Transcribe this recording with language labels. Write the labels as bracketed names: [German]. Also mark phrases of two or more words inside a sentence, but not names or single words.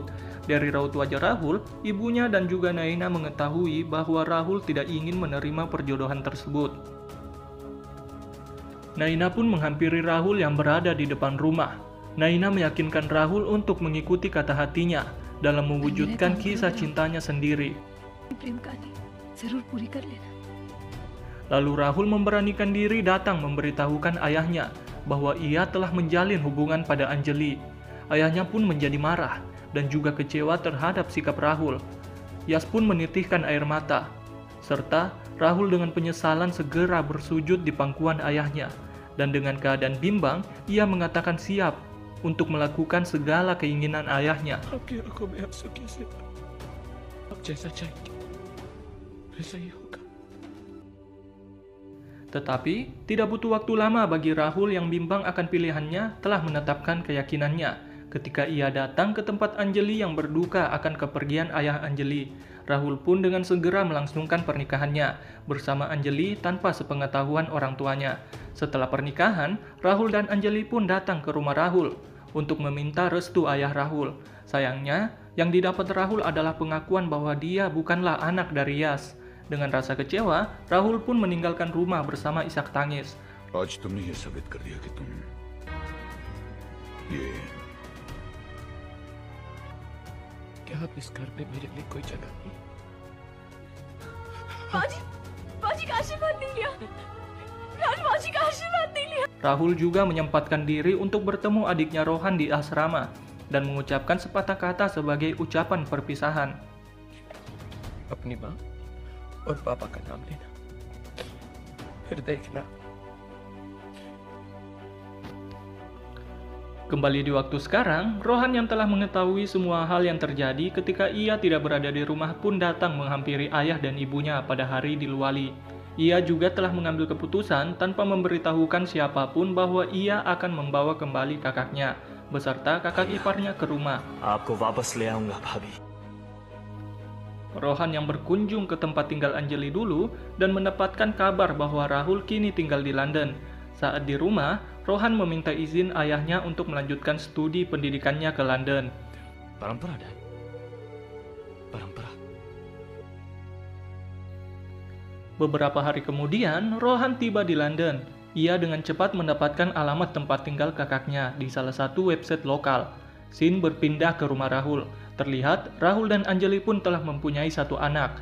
[Indonesian] Dari raut wajah Rahul, ibunya dan juga Naina mengetahui bahwa Rahul tidak ingin menerima perjodohan tersebut. Naina pun menghampiri Rahul yang berada di depan rumah. Naina meyakinkan Rahul untuk mengikuti kata hatinya dalam mewujudkan kisah cintanya sendiri. [Hindi] प्रेम कहानी जरूर पूरी कर लेना। [Indonesian] Lalu Rahul memberanikan diri datang memberitahukan ayahnya bahwa ia telah menjalin hubungan pada Anjali. Ayahnya pun menjadi marah dan juga kecewa terhadap sikap Rahul. Yas pun menitihkan air mata. Serta Rahul dengan penyesalan segera bersujud di pangkuan ayahnya. Dan dengan keadaan bimbang, ia mengatakan siap untuk melakukan segala keinginan ayahnya. [Hindi] आपकी आंखों में आंसू कैसे? आप जैसा चाहेंगे वैसा ही होगा। [Indonesian] Tetapi, tidak butuh waktu lama bagi Rahul yang bimbang akan pilihannya telah menetapkan keyakinannya. Ketika ia datang ke tempat Anjali yang berduka akan kepergian ayah Anjali, Rahul pun dengan segera melangsungkan pernikahannya bersama Anjali tanpa sepengetahuan orang tuanya. Setelah pernikahan, Rahul dan Anjali pun datang ke rumah Rahul untuk meminta restu ayah Rahul. Sayangnya, yang didapat Rahul adalah pengakuan bahwa dia bukanlah anak dari Yas. Dengan rasa kecewa, Rahul pun meninggalkan rumah bersama isak tangis. [Hindi] आज तुमने ये साबित कर दिया कि तुम ये क्या आप इस घर में मेरे लिए कोई जगह नहीं? बाजी का आशीर्वाद नहीं लिया। बाजी का आशीर्वाद नहीं लिया। [Indonesian] Rahul juga menyempatkan diri untuk bertemu adiknya Rohan di asrama dan mengucapkan sepatah kata sebagai ucapan perpisahan. [Hindi] अपनी माँ और पापा का नाम लेना, फिर देखना। [Indonesian] Kembali di waktu sekarang, Rohan yang telah mengetahui semua hal yang terjadi ketika ia tidak berada di rumah pun datang menghampiri ayah dan ibunya pada hari Dilwali. Ia juga telah mengambil keputusan tanpa memberitahukan siapapun bahwa ia akan membawa kembali kakaknya, beserta kakak iparnya ke rumah. [Hindi] आपको वापस ले आऊंगा भाभी। [Indonesian] Rohan yang berkunjung ke tempat tinggal Anjali dulu dan mendapatkan kabar bahwa Rahul kini tinggal di London. Saat di rumah, Rohan meminta izin ayahnya untuk melanjutkan studi pendidikannya ke London. [Hindi] परंपरा डैड, परंपरा। [Indonesian] Beberapa hari kemudian, Rohan tiba di London. Ia dengan cepat mendapatkan alamat tempat tinggal kakaknya di salah satu website lokal. Scene berpindah ke rumah Rahul. Terlihat, Rahul dan Anjali pun telah mempunyai satu anak.